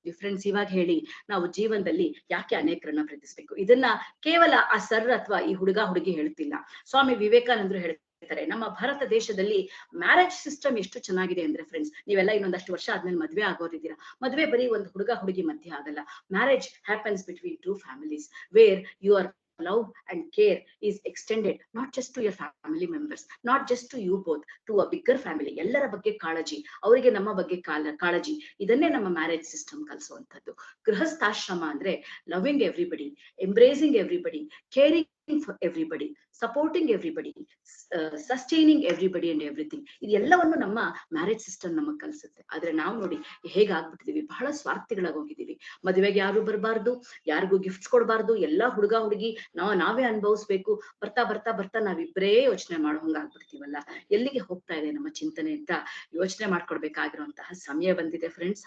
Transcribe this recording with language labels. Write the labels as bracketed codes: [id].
[kn] Friends ಇವಾಗ ಹೇಳಿ, ನಾವು ಜೀವನದಲ್ಲಿ ಯಾಕೆ ಅನೇಕರನ್ನ ಪ್ರೀತಿಸ್ಬೇಕು? ಇದನ್ನ ಕೇವಲ ಆ ಸರ್ ಅಥವಾ ಈ ಹುಡುಗಿ ಹೇಳ್ತಿಲ್ಲ, ಸ್ವಾಮಿ ವಿವೇಕಾನಂದರು ಹೇಳ್ತಾರೆ. ನಮ್ಮ ಭಾರತ ದೇಶದಲ್ಲಿ ಮ್ಯಾರೇಜ್ ಸಿಸ್ಟಮ್ ಎಷ್ಟು ಚೆನ್ನಾಗಿದೆ ಅಂದ್ರೆ ಫ್ರೆಂಡ್ಸ್, ನೀವೆಲ್ಲ ಇನ್ನೊಂದಷ್ಟು ವರ್ಷ ಆದ್ಮೇಲೆ ಮದ್ವೆ ಆಗೋರಿದ್ದೀರಾ. ಮದ್ವೆ ಬರೀ ಒಂದು ಹುಡುಗಿ ಮಧ್ಯೆ ಆಗಲ್ಲ. [en] Marriage happens between 2 families where your love and care is extended not just to your family members, not just to you both, to a bigger family. [kn] ಎಲ್ಲರ ಬಗ್ಗೆ ಕಾಳಜಿ, ಅವರಿಗೆ ನಮ್ಮ ಬಗ್ಗೆ ಕಾಳಜಿ, ಇದನ್ನೇ ನಮ್ಮ ಮ್ಯಾರೇಜ್ ಸಿಸ್ಟಮ್ ಕಲಿಸುವಂಥದ್ದು. ಗೃಹಸ್ಥಾಶ್ರಮ ಅಂದ್ರೆ [en] Loving everybody, embracing everybody, caring for everybody, supporting everybody, sustaining everybody and everything. [kn] ಇದೆಲ್ಲವನ್ನು ನಮ್ಮ ಮ್ಯಾರೇಜ್ ಸಿಸ್ಟಮ್ ನಮಗ್ ಕಲಿಸುತ್ತೆ. ಆದ್ರೆ ನಾವು ನೋಡಿ ಹೇಗಾಗ್ಬಿಟ್ಟಿದೀವಿ, ಬಹಳ ಸ್ವಾರ್ಥಿಗಳಾಗಿ ಹೋಗಿದೀವಿ. ಮದುವೆಗೆ ಯಾರು ಬರಬಾರ್ದು, ಯಾರಿಗೂ ಗಿಫ್ಟ್ಸ್ ಕೊಡಬಾರ್ದು, ಎಲ್ಲಾ ಹುಡುಗಿ ನಾವೇ ಅನುಭವಿಸ್ಬೇಕು. ಬರ್ತಾ ಬರ್ತಾ ಬರ್ತಾ ನಾವಿಬ್ಬರೇ ಯೋಚನೆ ಮಾಡೋ ಹಂಗಾಗ್ಬಿಡ್ತೀವಲ್ಲ. ಎಲ್ಲಿಗೆ ಹೋಗ್ತಾ ಇದೆ ನಮ್ಮ ಚಿಂತನೆ ಅಂತ ಯೋಚನೆ ಮಾಡ್ಕೊಡ್ಬೇಕಾಗಿರುವಂತಹ ಸಮಯ ಬಂದಿದೆ ಫ್ರೆಂಡ್ಸ್.